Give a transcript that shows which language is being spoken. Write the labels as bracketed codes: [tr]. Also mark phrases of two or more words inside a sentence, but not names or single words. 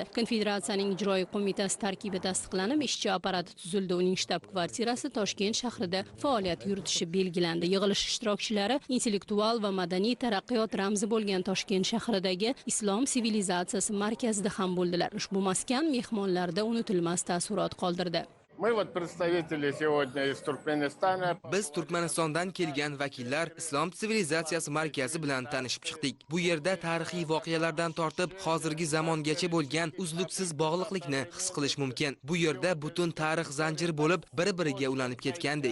[uz] Konfederatsiyaning ijroiy qo'mitasi tarkibi tasdiqlanib, ishchi apparati tuzildi. Uning shtab-kvartirasi Toshkent shahrida faoliyat yuritishi belgilandi. Yig'ilish ishtirokchilari intellektual va madaniy taraqqiyot ramzi bo'lgan Toshkent shahridagi Islom sivilizatsiyasi markazida ham bo'ldilar. Ushbu maskan mehmonlarda unutilmas taassurot qoldirdi. [ru] Мы вот представители сегодня из Turkmenistan. [uz] Biz Turkmanistondan kelgan vakillar Islom sivilizatsiyasi markazi bilan tanishib chiqdik. Bu yerda tarixiy voqealardan tortib hozirgi zamongacha bo'lgan uzluksiz bog'liqlikni his qilish mumkin. Bu yerda butun tarix zanjiri bo'lib, bir-biriga ulanib ketgandek.